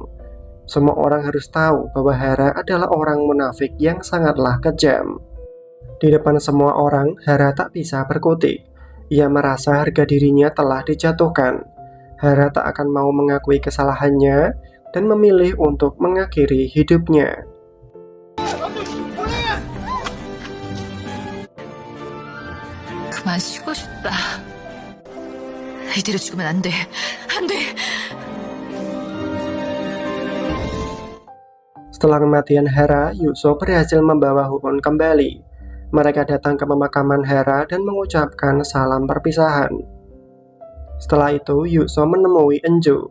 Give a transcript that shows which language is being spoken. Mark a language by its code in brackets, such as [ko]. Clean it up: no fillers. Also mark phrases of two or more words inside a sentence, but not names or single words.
[id] Semua orang harus tahu bahwa Hara adalah orang munafik yang sangatlah kejam. Di depan semua orang, Hara tak bisa berkutik. Ia merasa harga dirinya telah dijatuhkan. Hara tak akan mau mengakui kesalahannya dan memilih untuk mengakhiri hidupnya. [ko] 그만 쉬고 싶다. 이대로 죽으면 안 돼. 안 돼. [id] Setelah kematian Hara, Yukso berhasil membawa Hoon kembali. Mereka datang ke pemakaman Hara dan mengucapkan salam perpisahan. Setelah itu, Yukso menemui Enjo.